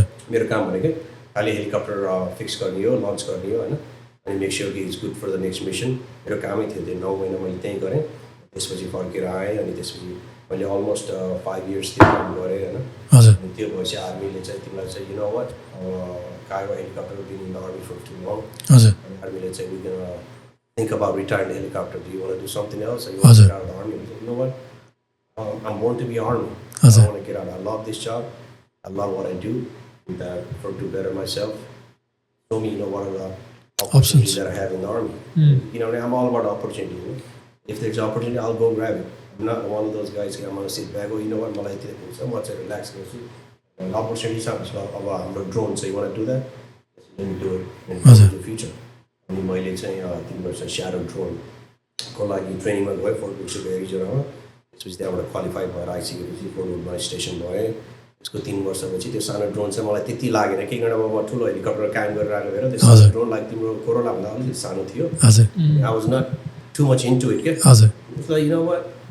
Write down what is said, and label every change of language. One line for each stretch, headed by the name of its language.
Nepali: मेरो काम भनेकै खालि हेलिकप्टर फिक्स गर्ने हो लन्च गर्ने हो होइन अनि
English: make sure कि it's good for the next mission
Nepali: मेरो कामै थियो त्यो 9 महिना मैले त्यहीँ गरेँ त्यसपछि फर्केर आएँ अनि त्यसपछि मैले अलमोस्ट 5 इयर्स त्यो काम गरेँ होइन अनि त्यो भएपछि आर्मीले चाहिँ तिमीलाई चाहिँ
English: you know what cargo helicopter been in the army for too long
Nepali: अनि आर्मीले चाहिँ
English: We can think about retiring the helicopter. Do you want to do something else? Or you want to get out of the army? You know what? I'm born to be army. I want to get out. I love this job. I love what I do. To better myself. Show me, you know, what are the opportunities that I have in the army. You know, I'm all about opportunity. You know? If there's opportunity, I'll go grab it. I'm not one of those guys who I'm going to sit back. Oh, you know what? I'm going to relax. Opportunity sounds like I'm a drone. So you want to do that? Let me do it in the future.
Nepali: अनि मैले चाहिँ तिम्रो चाहिँ shadow ड्रोनको लागि ट्रेनिङमा गएँ fort बुक्सको एरिजोनामा त्यसपछि त्यहाँबाट qualify भएर आइसकेपछि फोर्ट बुकमा स्टेसन भएँ त्यसको 3 वर्षपछि त्यो सानो ड्रोन चाहिँ मलाई त्यति लागेन किन अब म ठुलो हेलिकप्टर काम गरेर आएको भएर त्यो सानो ड्रोन लाइक तिम्रो कोरोनाभन्दा अलिकति सानो थियो
English: I was not too much into it क्या you know what